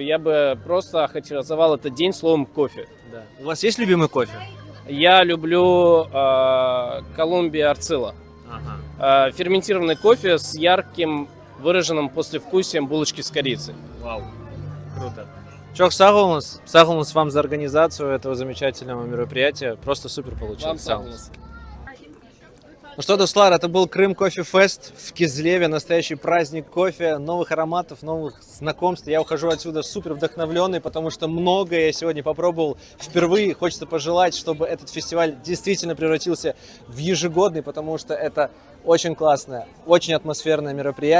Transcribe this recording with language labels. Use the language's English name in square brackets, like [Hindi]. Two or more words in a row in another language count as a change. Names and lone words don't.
[Russian] Я бы просто охарактеризовал этот день словом кофе. Да. У вас есть любимый кофе? Я люблю Колумбия Арцила. Ферментированный кофе с ярким выраженным послевкусием булочки с корицей. Вау, круто. [Crimean Tatar] Çok sağ olunuz. Sağ olunuz [Russian] вам за организацию этого замечательного мероприятия. Просто супер получилось. Вам [Crimean Tatar] Sağ sağ olun. olun. [Russian] Ну что, Дуслар, это был Крым Кофе Фест в Кизлеве, настоящий праздник кофе, новых ароматов, новых знакомств. Я ухожу отсюда супер вдохновленный, потому что многое я сегодня попробовал впервые. Хочется пожелать, чтобы этот фестиваль действительно превратился в ежегодный, потому что это очень классное, очень атмосферное мероприятие.